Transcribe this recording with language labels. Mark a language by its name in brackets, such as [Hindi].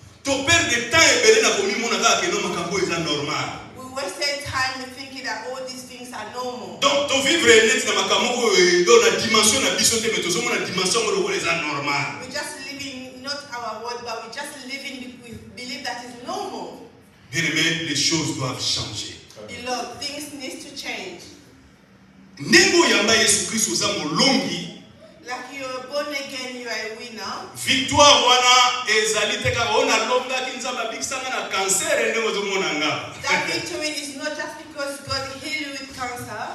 [Lingala] To perdre temps belé na komimona kaka ke no makambo eza normal. [English] We wasted time in thinking that all these things are normal. [Lingala] Donc to vivre neti na makambo oyo do na dimension na biso te mais tozomona dimension oyo eza normal. [English] We're just living not our world, but we're just living. We believe that is normal. [French] Bien aimé, les choses doivent changer. [English] Beloved, things need to change. [Lingala] Ndenge oyamba Yesu Kristo oza molongi, [English] Like you're born again, you are a winner. [Lingala] victoire wana ezali te kaka ona longaki Nzambe abikisanga na cancer ndenge ozomona nga. [English] That victory is not just because God healed you with cancer.